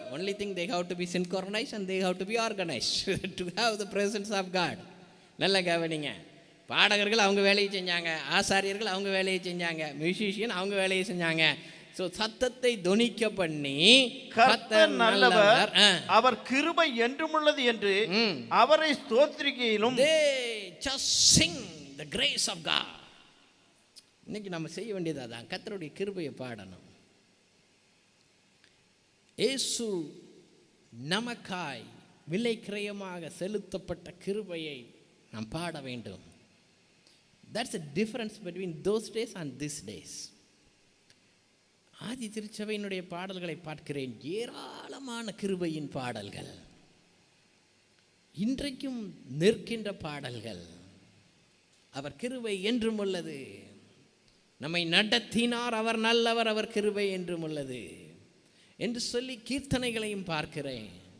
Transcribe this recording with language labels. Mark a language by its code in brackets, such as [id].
[en] Only thing they have to be synchronized and they have to be organized to have the presence of God. [ta] நல்ல கவனிங்க. பாடகர்கள் அவங்க வேலையை செஞ்சாங்க, ஆசாரியர்கள் அவங்க வேலையை செஞ்சாங்க, மியூசிஷியன் அவங்க வேலையை செஞ்சாங்க. ஸோ சத்தத்தை தொனிக்க பண்ணி கர்த்தர் நல்லவர், அவர் கிருபை என்றுமுள்ளது என்று அவரை ஸ்தோத்திரிக்கையிலும் [en] they just sing the grace of God. [ta] இன்னைக்கு நம்ம செய்ய வேண்டியது அதான், கர்த்தருடைய கிருபையை பாடணும். இயேசு நமக்காய் விலை கிரயமாக செலுத்தப்பட்ட கிருபையை நாம் பாட வேண்டும். [en] That's the difference between those days and these days. [ta] ஆதி திருச்சபையினுடைய பாடல்களை பார்க்கிறேன், ஏராளமான கிருபையின் பாடல்கள், இன்றைக்கும் நிற்கின்ற பாடல்கள். அவர் கிருபை என்றும் உள்ளது, நம்மை நடத்தினார், அவர் நல்லவர், அவர் கிருபை என்றும் உள்ளது என்று சொல்லி கீர்த்தனைகளையும் பார்க்கிறேன்.